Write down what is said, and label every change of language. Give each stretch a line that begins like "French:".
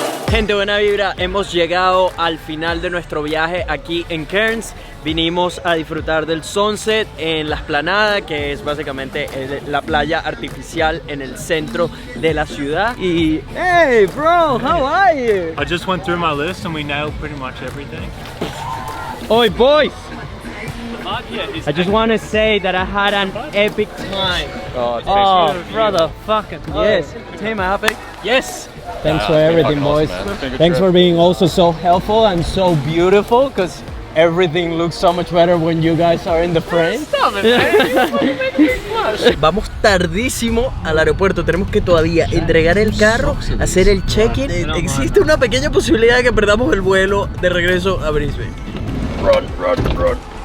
Spanish: Gente, buena vibra, hemos llegado al final de nuestro viaje aquí en Cairns. Vinimos a disfrutar del sunset en la Esplanada, que es básicamente la playa artificial en el centro de la ciudad.
English: Y, hey bro, how are you? I just went through my list and we nailed pretty much everything. Oi boys, Yeah, I just want to say that I had an epic time. oh, brother, fucking yes. Team happy? Yes. Thanks for everything, boys. Thanks for being also so helpful and so beautiful, because everything looks so much better when you guys are in the frame.
Spanish: Vamos tardísimo al aeropuerto, tenemos que todavía entregar el carro, hacer el check-in. Existe una pequeña posibilidad de que perdamos el vuelo de regreso a Brisbane.
English: Run.